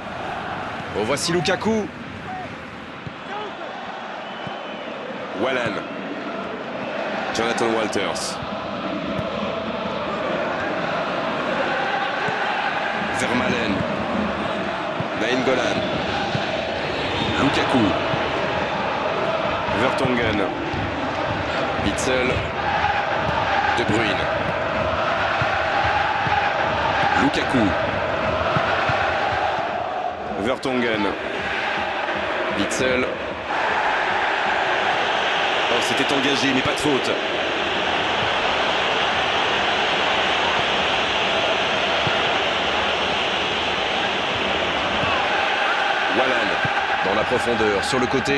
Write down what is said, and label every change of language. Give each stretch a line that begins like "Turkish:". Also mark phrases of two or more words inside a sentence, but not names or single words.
French: Oh, voici Lukaku. Wallen. Jonathan Walters. Vermaelen. Nainggolan. Lukaku. Vertonghen. Witsel. De Bruyne. Lukaku. Vertonghen. Witsel. Oh, c'était engagé, mais pas de faute. Wallen. Dans la profondeur, sur le côté.